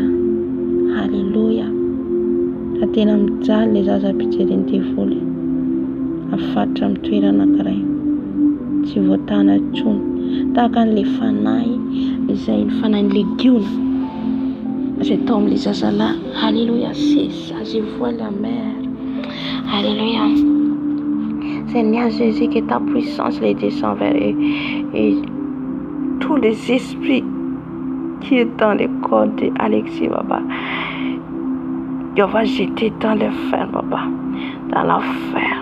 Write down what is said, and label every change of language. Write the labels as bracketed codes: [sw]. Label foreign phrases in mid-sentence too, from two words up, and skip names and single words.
[mg] Halleluja. Raha tena mijaly le zaza ampijereny devoly, afatra amin'ny toerana anankiray, tsy voatana intsony. Tahaka an'ilay fanahy izay ny fanahin'ny legiona izay tao amin'ilay zazalahy. [fr] Halleluja. C'est ça, je vois la mère. Alléluia. Seigneur Jésus, que ta puissance les descend vers eux et tous les esprits qui est dans le corps d'Alexis, Baba, Dieu va jeter dans le fer, Baba, dans l'enfer.